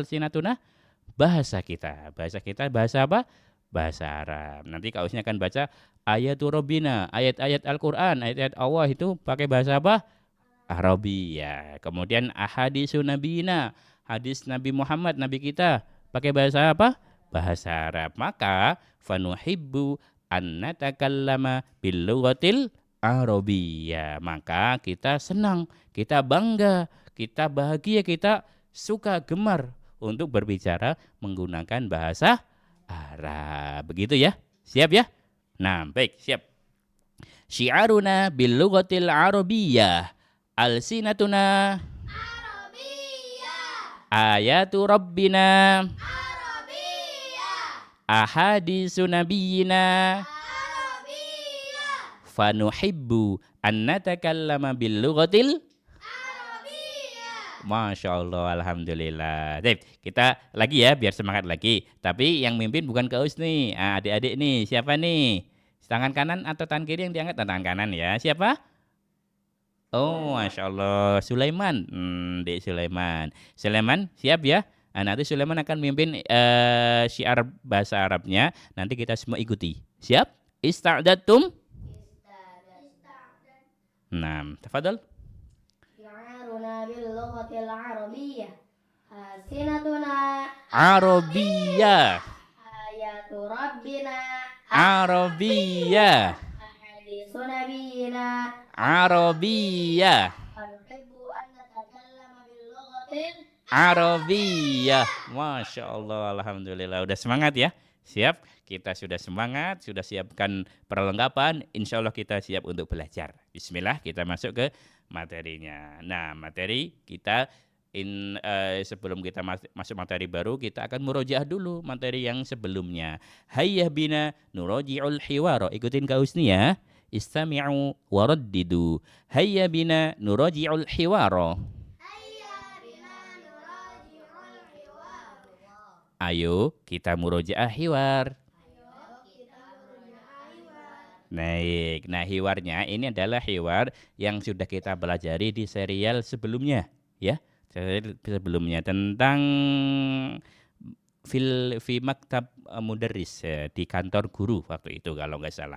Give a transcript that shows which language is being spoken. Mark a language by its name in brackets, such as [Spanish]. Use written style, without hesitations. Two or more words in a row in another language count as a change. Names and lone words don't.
[Indonesian] Bahasa kita. Bahasa kita bahasa apa? bahasa Arab. Nanti Kak Usni akan baca [Arabic] آيات ربنا, [Indonesian] ayat-ayat Al-Qur'an, ayat-ayat Allah itu pakai bahasa apa? Arabia. Kemudian [Arabic] أحاديث نبينا, [Indonesian] hadis Nabi Muhammad, Nabi kita, pakai bahasa apa? Bahasa Arab. [Arabic] Maka فنحب أن نتكلم باللغة العربية. [Indonesian] Maka kita senang, kita bangga, kita bahagia, kita suka gemar untuk berbicara menggunakan bahasa Arab. Begitu ya? Siap ya? Nah, baik, siap. [Arabic] شعارنا باللغة العربية. ألسنتنا Arabiyah. آيات ربنا Arabiyah. أحاديث نبينا Arabiyah. فنحب أن نتكلم باللغة. Arabiyah. ما شاء الله، الحمد لله. [Indonesian] Baik, kita lagi ya, biar semangat lagi. Tapi yang mimpin bukan Kak Usni. Adik-adik nih, siapa nih? Tangan kanan atau tangan kiri yang diangkat? Tangan kanan ya. Siapa? Oh, [Arabic] ما شاء الله. [Indonesian] Sulaiman. Dek Sulaiman. Sulaiman, siap ya? Nanti Sulaiman akan mimpin syiar bahasa Arabnya. Nanti kita semua ikuti. Siap? Ista'datum? Nah, tafadhol. [Arabic] شعارنا باللغة العربية ألسنتنا Arabiyah. آيات ربنا Arabiyah. أحاديث نبينا Arabiyah. ونحب أن نتكلم باللغة Arabiyah. ما شاء الله، الحمد لله. [Indonesian] Udah semangat ya? Siap? Kita sudah semangat, sudah siapkan perlengkapan. [Arabic] إن شاء الله [Indonesian] kita siap untuk belajar. Bismillah, kita masuk ke materinya. Nah, materi kita sebelum kita masuk materi baru, kita akan murojaah dulu materi yang sebelumnya. [Arabic] هيا بنا نراجع الحوار. [Indonesian] Ikutin Kak Husni ya. [Arabic] استمعوا وردّدوا. هيا بنا نراجع الحوار. [Indonesian] Ayo kita murojaah hiwar. Baik, nah hiwarnya ini adalah hiwar yang sudah kita pelajari di serial sebelumnya, ya. Serial sebelumnya tentang [Arabic] في مكتب مدرس [Indonesian] di kantor guru waktu itu kalau nggak salah.